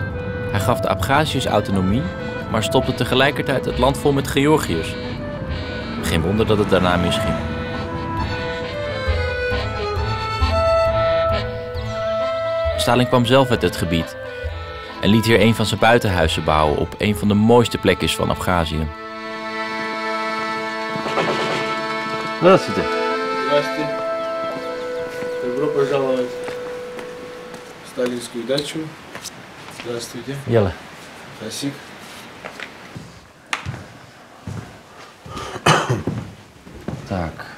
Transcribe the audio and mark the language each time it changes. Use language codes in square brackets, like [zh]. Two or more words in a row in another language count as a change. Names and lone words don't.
[nl] Hij gaf de Abkhaziërs autonomie, maar stopte tegelijkertijd het land vol met Georgiërs. Geen wonder dat het daarna misging. Stalin kwam zelf uit het gebied en liet hier een van zijn buitenhuizen bouwen op een van de mooiste plekjes van Abchazië. [ru] Здравствуйте. Здравствуйте. Добро пожаловать в сталинскую дачу. Здравствуйте. Jelle. Спасибо. Так.